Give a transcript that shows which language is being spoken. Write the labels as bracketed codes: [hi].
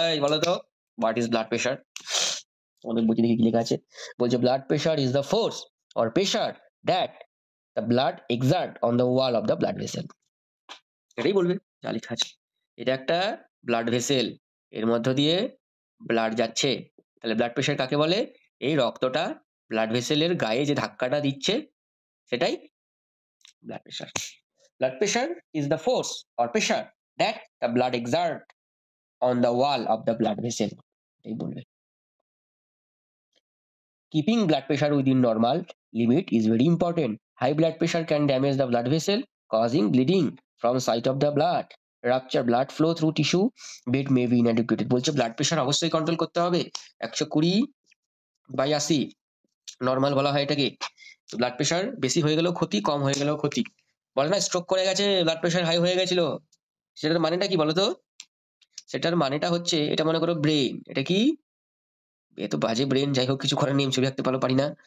[bn] এই বলো তো, [en] What is blood pressure? [bn] তোমাদের বইতে দেখি কি লেখা আছে, বলছে [en] Blood pressure is the force or pressure that the blood exert on the wall of the blood vessel. [bn] এটাই বলবে যা লেখা আছে। এটা একটা ব্লাড ভেসেল, এর মধ্য দিয়ে ব্লাড যাচ্ছে। তাহলে ব্লাড প্রেশার কাকে বলে? এই রক্তটা ব্লাড ভেসেলের গায়ে যে ধাক্কাটা দিচ্ছে সেটাই blood pressure. [en] Blood pressure is the force or pressure that the blood exert on the wall of the blood vessel. [bn] এটাই বলবে। [en] Keeping blood pressure within normal limit is very important. High blood pressure can damage the blood vessel, causing bleeding from site of the blood, rupture blood flow through tissue, bed may be inadequate. [bn] বলছে blood pressure অবশ্যই control করতে হবে, 120/80 normal বলা হয় এটাকে। Blood pressure বেশি হয়ে গেলেও ক্ষতি, কম হয়ে গেলেও ক্ষতি। বলে না স্ট্রোক করে গেছে, ব্লাড প্রেশার হাই হয়ে গেছিল, সেটার মানেটা কি বলতো? সেটার মানেটা হচ্ছে, এটা মনে করো ব্রেন, এটা কি, এ তো বাজে ব্রেন, যাই হোক কিছু করার নেই, ছবি আঁকতে পারি না।